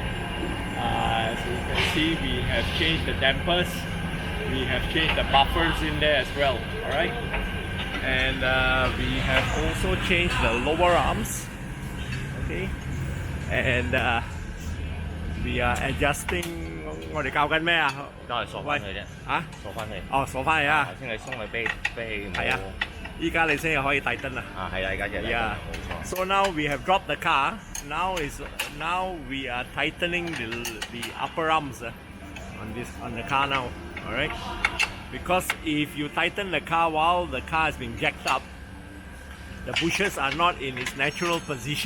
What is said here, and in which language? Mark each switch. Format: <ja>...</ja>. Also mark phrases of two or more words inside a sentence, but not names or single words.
<en>So you can see we have changed the dampers. We have changed the buffers in there as well. All right. And we have also changed the lower arms. Okay. And we are adjusting.</en> <yue>我哋教緊咩啊？都係鎖翻佢啫。啊？鎖翻佢。哦，鎖翻嚟啊！頭先你鬆佢啤係啊。依家你先可以遞燈啦。啊，係啦，而家就係</yue> <en>Yeah.</en> <yue>冇錯。</yue> <en>So now we have dropped the car. Now we are tightening the upper arms on the car now. All right. Because if you tighten the car while the car is being jacked up, the bushes are not in its natural position.</en>